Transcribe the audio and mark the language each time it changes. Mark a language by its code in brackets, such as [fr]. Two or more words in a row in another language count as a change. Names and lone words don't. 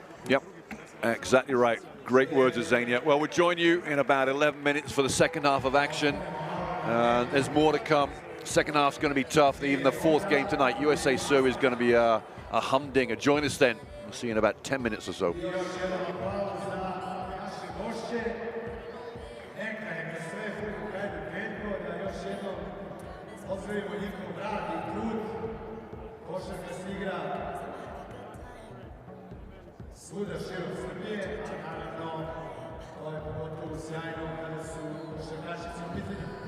[en] Yep, exactly right. Great words, Azania. Well, we'll join you in about 11 minutes for the second half of action. There's more to come. Second half's going to be tough. Even the fourth game tonight, USA Serve is going to be a humdinger. Join us then. We'll see you in about 10 minutes or so. [sr] Svuda širom Srbije, a naravno, to je pogotovo sjajno kada su košarkašice u pitanju.